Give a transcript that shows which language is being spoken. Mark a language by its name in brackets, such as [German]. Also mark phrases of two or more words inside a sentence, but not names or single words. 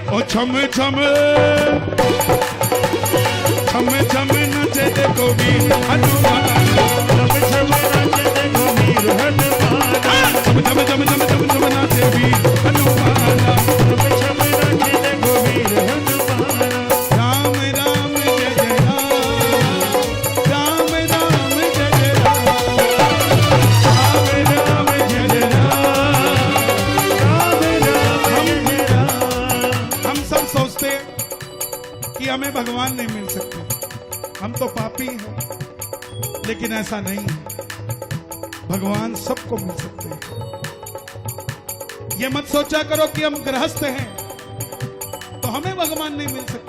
[Hindi] छम छम छम छम नचे देखो वीर हनुमान छम छम नाचे देखो वीर हनुमान छम छम छम छम छम छम नाचे वीर हनुमान छम छम नाचे देखो वीर हनुमान राम राम जय जय राम राम राम जय जय राम राम जय जय हम सब सोचते हैं कि हमें भगवान नहीं मिल सकते, हम तो पापी हैं, लेकिन ऐसा नहीं है। भगवान सबको मिल सकते हैं। ये मत सोचा करो कि हम गृहस्थ हैं तो हमें भगवान नहीं मिल सकते।